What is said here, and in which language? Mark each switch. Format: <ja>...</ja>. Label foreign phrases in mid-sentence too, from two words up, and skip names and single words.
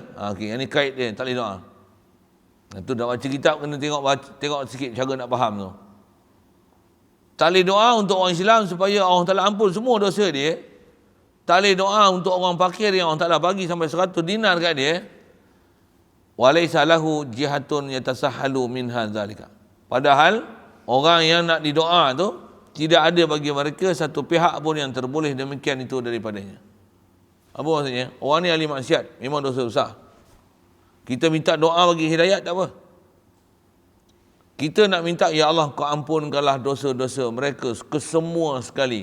<ms>Okey, yang ni kait dia, tak boleh doa. Itu dah baca kitab kena tengok sikit cara nak faham tu. Tak boleh doa untuk orang Islam supaya Allah Ta'ala ampun semua dosa dia. Tak boleh doa untuk orang fakir yang Allah Ta'ala bagi sampai 100 dinar kat dia.</ms> <ar>وليس له جهة يتسهل من ذلك.</ar> <ms>Padahal orang yang nak didoa tu tidak ada bagi mereka satu pihak pun yang terboleh demikian itu daripadanya. Apa maksudnya? Orang ni ahli maksiat, memang dosa besar. Kita minta doa bagi hidayat tak apa. Kita nak minta, ya Allah kau ampunkanlah dosa-dosa mereka kesemua sekali.</ms>